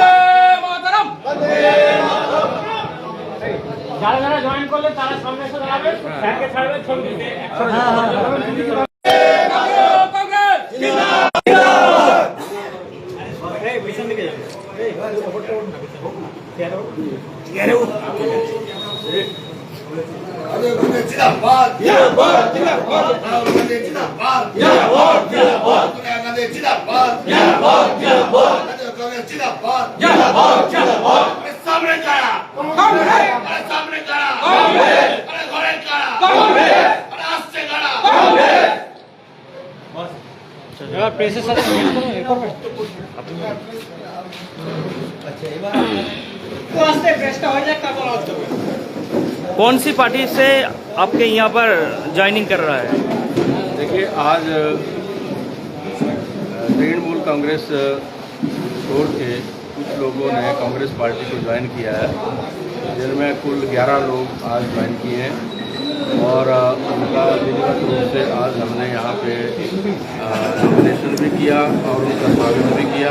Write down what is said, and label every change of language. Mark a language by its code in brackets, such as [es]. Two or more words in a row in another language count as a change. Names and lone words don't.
[bn] বন্দে মাতরম, বন্দে মাতরম। যারা যারা জয়েন করলে তারা সামনে এসে দাঁড়াবেন, ব্যাংকে ছাড়বেন, ছবি দিতে। জাতীয় কংগ্রেস জিন্দাবাদ। এই পিছন দিকে যাবে। এই [hi] जिंदाबाद जिंदाबाद जिंदाबाद राहुल गांधी जिंदाबाद जिंदाबाद जिंदाबाद सोनिया गांधी जिंदाबाद जिंदाबाद जिंदाबाद कांग्रेस जिंदाबाद जिंदाबाद जिंदाबाद सामने खड़ा कांग्रेस, अरे सामने खड़ा कांग्रेस, अरे घरे खड़ा कांग्रेस, अरे आस्ते खड़ा कांग्रेस। [bn] এবার প্রেসের সাথে মিল করো, এ করবে। আচ্ছা, এবার তো আস্তে প্রেসটা হয়ে যাক, তারপর আসতে হবে। [hi] कौन सी पार्टी से आपके यहाँ पर ज्वाइनिंग कर रहा है? देखिए, आज तृणमूल कांग्रेस छोड़ के कुछ लोगों ने कांग्रेस पार्टी को ज्वाइन किया है, जिनमें कुल 11 लोग आज ज्वाइन किए हैं और उनका विधिवत रूप से आज हमने यहाँ पे नॉमिनेशन भी किया और उनका स्वागत भी किया।